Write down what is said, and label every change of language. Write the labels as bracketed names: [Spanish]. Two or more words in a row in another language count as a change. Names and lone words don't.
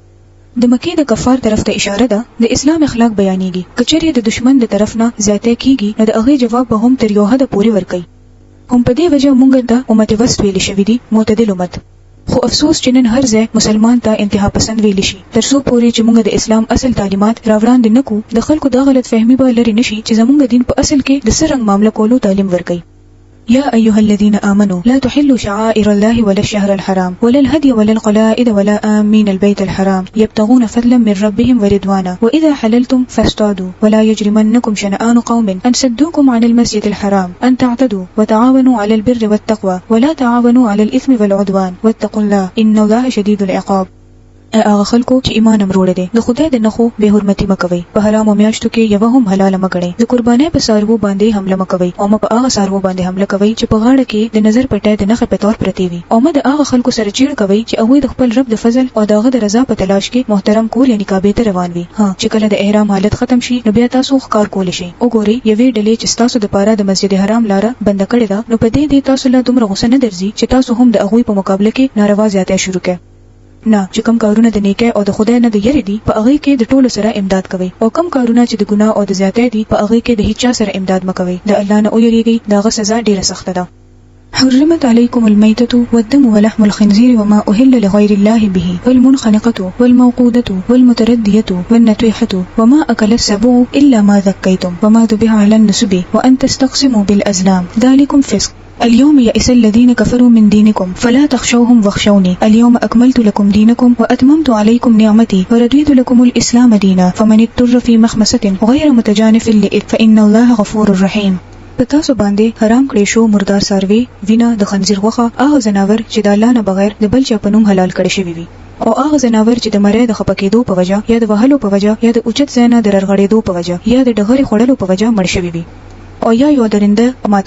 [Pashto] د مکې د کفار طرف ته اشاره ده د اسلام اخلاق بیانېږي کچېرې د دشمن د طرف نه زیاتې کیږي نو د هغه جواب به هم تر یو حد پورې ورکړي هم په دې وجه مونږ ته امت وسط ویل شوی دي معتدل امت خو افسوس چې نن هر ځای مسلمان ته انتها پسند ویل شي ترڅو پورې چې مونږ د اسلام اصل تعلیمات راوړاندې نکو د خلکو د غلط فهمي به لري نشي چې زمونږ دین په اصل کې د سرنګ معاملې کولو تعلیم ورکړي يا [Arabic] أيها الذين آمنوا لا تحلوا شعائر الله ولا الشهر الحرام ولا الهدي ولا القلائد ولا آمين البيت الحرام يبتغون فضلا من ربهم ورضوانا وإذا حللتم فاصطادوا ولا يجرمنكم شنآن قوم أن صدوكم عن المسجد الحرام أن تعتدوا وتعاونوا على البر والتقوى ولا تعاونوا على الإثم والعدوان واتقوا الله إن الله شديد العقاب [Pashto] هغه خلکو چې ایمان امروړي دي د خدای د نخو به حرمتي مکوي په حرام میاشتو کې یو هم حلال مګړي د قربانۍ په سارو باندې حمله مکوي او په هغه سارو باندې حمله کوي چې په غاړه کې د نظر پټه د نخ په تور پرتی وي او د هغه خلکو سره چیر کوي چې هغه د خپل رب د فضل او دغه د رضا په تلاش کې محترم کور یعنی کعبه ته روان وي چې کله د احرام حالت ختم شي نو بیا تاسو ښکار کول شي وګورئ یوې ډلې چې تاسو د پاره د مسجد حرام لار بند کړې ده نو په دې تاسو له دومره غوسه نه درځي چې تاسو هم د هغه په مقابله کې ناروا زیاتې شروع کړئ نه چې کوم کارونه د نیکه او د خدای نه د یری دي په هغه کې د ټولو سره امداد کوي او کوم کارونه چې د ګناه او د زیاتې دي په هغه کې د هیڅ چا سره امداد مکوي د الله نه اوریږي دغه سزا ډیره سخته ده [Arabic] حرمت عليكم الميتة والدم ولحم الخنزير وما أهل لغير الله به والمنخنقة والموقودة والمتردية والنطيحة وما أكل السبع إلا ما ذكيتم وما ذبح على النسب وأن تستقسموا بالأزلام ذلكم فسق اليوم يئس الذين كفروا من دينكم فلا تخشوهم واخشوني اليوم أكملت لكم دينكم وأتممت عليكم نعمتي ورضيت لكم الإسلام دينا فمن اضطر في مخمصة غير متجانف لإثم فإن الله غفور رحيم [Pashto] پتاسو باندې حرام کړی شو مردار ساروي وینا د خنزیر غوخه هغه زناور چې د الله نه بغیر د بل چا په نوم حلال کړی شوی وي او هغه زناور چې د مړی د خپکېدو په وجه یا د وهلو په وجه یا د اوچت ځای نه د رغړېدو په وجه یا د ډغرې خوړلو په وجه مړ شوی وي او یا یو درنده مات